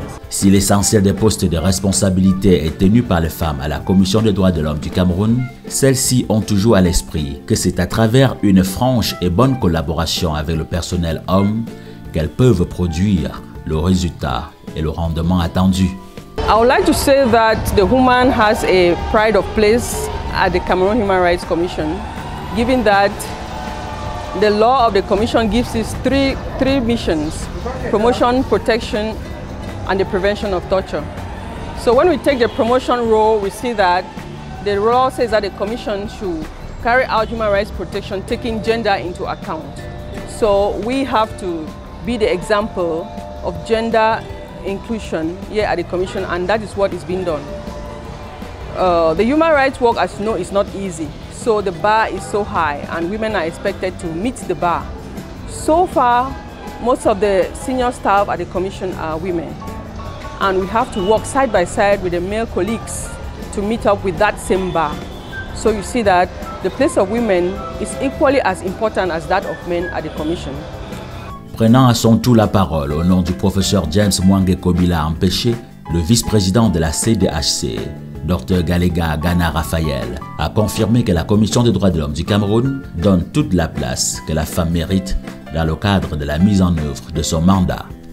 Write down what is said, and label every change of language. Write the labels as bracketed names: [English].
[French] Si l'essentiel des postes de responsabilité est tenu par les femmes à la Commission des droits de l'homme du Cameroun, celles-ci ont toujours à l'esprit que c'est à travers une franche et bonne collaboration avec le personnel homme qu'elles peuvent produire le résultat et le rendement attendu. [English] I would like to say that the woman has a pride of place at the Cameroon Human Rights Commission, given that the law of the commission gives us three missions: promotion, protection, and the prevention of torture. So when we take the promotion role, we see that the law says that the commission should carry out human rights protection, taking gender into account. So we have to be the example of gender inclusion here at the commission, and that is what is being done. The human rights work, as you know, is not easy. So the bar is so high and women are expected to meet the bar. So far, most of the senior staff at the commission are women. And we have to work side by side with the male colleagues to meet up with that same bar. So you see that the place of women is equally as important as that of men at the commission. [French] Prenant à son tour la parole au nom du professeur James Mwange Kobila Empêché, le vice-président de la CDHC, Dr Galega Gana Raphaël, a confirmé que la Commission des droits de l'homme du Cameroun donne toute la place que la femme mérite dans le cadre de la mise en œuvre de son mandat.